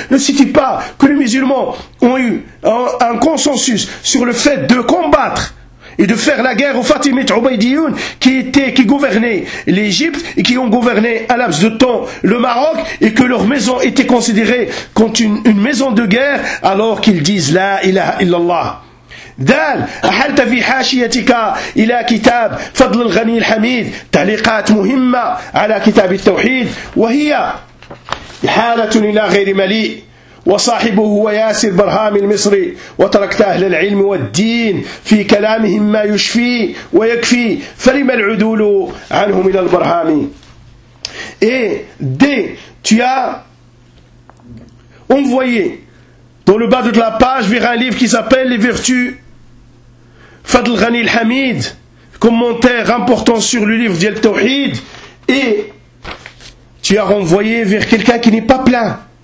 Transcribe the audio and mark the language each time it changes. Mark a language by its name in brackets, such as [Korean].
[French] Ne cite pas que les musulmans ont eu un consensus sur le fait de combattre et de faire la guerre aux Fatimites Ubaydiyoun qui gouvernaient l'Égypte et qui ont gouverné à laps de temps le Maroc et que leur maison était considérée comme une maison de guerre alors qu'ils disent la ilaha illallah. [Arabic] دال أحلت في حاشيتك إلى كتاب فضل الغني الحميد تعليقات مهمة على كتاب التوحيد وهي حالة إلى غير مليء وصاحبه هو ياسر برهام المصري وتركت أهل العلم والدين في كلامهم ما يشفي ويكفي فلما العدول عنهم إلى البرهامي. [French] Et D, tu as envoyé dans le bas de la page vers un livre qui s'appelle Les Vertus Fadl Ghani al-Hamid, commentaire important sur le livre d'El Tawhid, et tu as renvoyé vers quelqu'un qui n'est pas plein.